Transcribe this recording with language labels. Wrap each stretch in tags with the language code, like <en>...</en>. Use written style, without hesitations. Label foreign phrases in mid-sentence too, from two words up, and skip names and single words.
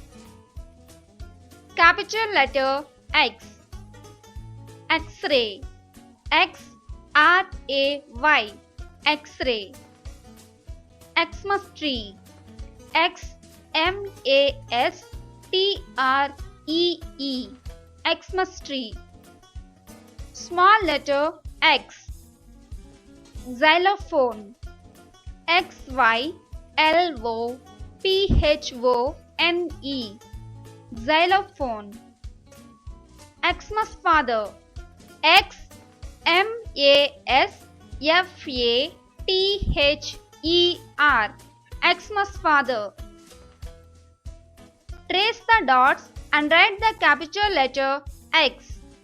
<en>Capital letter X. X-ray. X-R-A-Y. X-ray. Xmas tree. X-M-A-S-T-R-E-E. Xmas tree. Small letter X. Xylophone. X-Y-L-O-P-H-O-N-E. Xylophone. Xmas father. X-M-A-S-F-A-T-H-E-R. Xmas father. Trace the dots and write the capital letter X.</en>